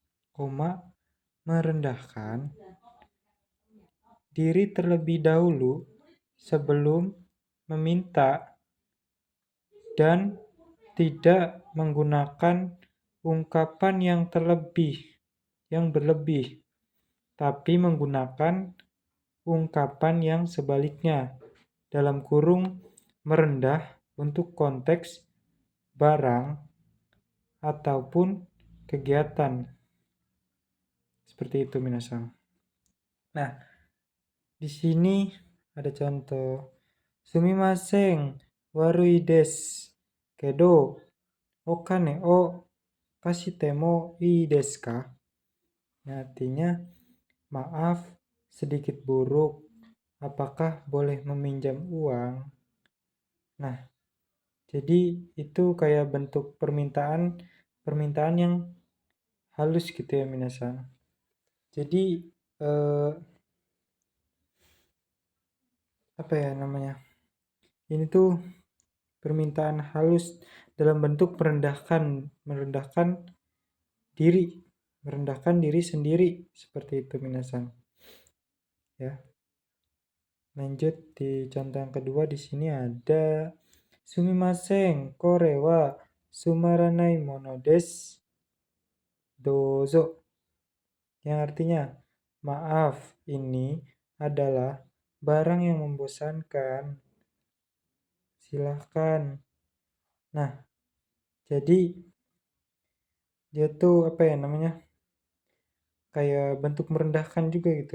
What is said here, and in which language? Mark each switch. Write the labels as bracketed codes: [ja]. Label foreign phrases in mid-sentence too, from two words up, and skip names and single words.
[id] merendahkan diri terlebih dahulu sebelum meminta dan tidak menggunakan ungkapan yang berlebih, tapi menggunakan ungkapan yang sebaliknya dalam kurung merendah untuk konteks barang ataupun kegiatan. Seperti itu minasan. Nah, di sini ada contoh. [ja] すみません、悪いです. けど、お金を貸してもいいですか? [id] Artinya, maaf, sedikit buruk. Apakah boleh meminjam uang? Nah, jadi itu kayak bentuk permintaan yang halus gitu ya minasan. Jadi apa ya namanya? Ini tuh permintaan halus dalam bentuk merendahkan diri sendiri seperti itu minasan. Ya. Lanjut di contoh yang kedua di sini ada [ja] すみません、これはつまらないものです. [id] Dozo. Yang artinya, maaf, ini adalah barang yang membosankan. Silahkan. Nah, jadi dia tuh apa ya namanya? Kayak bentuk merendahkan juga gitu.